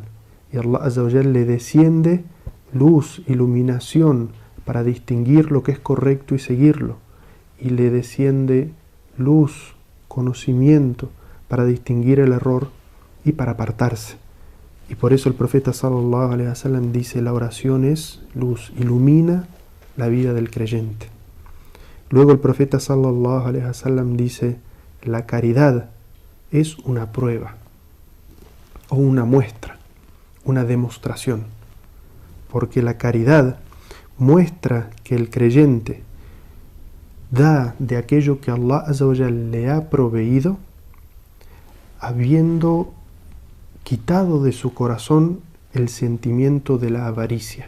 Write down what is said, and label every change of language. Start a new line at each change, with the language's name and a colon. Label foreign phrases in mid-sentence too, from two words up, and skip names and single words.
Spanish: Y Allah
Arabic: Azza wa Jal
Spanish: le desciende luz, iluminación para distinguir lo que es correcto y seguirlo. Y le desciende luz, conocimiento para distinguir el error y para apartarse. Y por eso el profeta
Arabic: sallallahu alaihi wasallam
Spanish: dice: la oración es luz, ilumina la vida del creyente. Luego el profeta
Arabic: sallallahu alaihi wasallam
Spanish: dice: la caridad es una prueba o una muestra, una demostración, porque la caridad muestra que el creyente da de aquello que Allah
Arabic: Azza wa Jal
Spanish: le ha proveído, habiendo quitado de su corazón el sentimiento de la avaricia.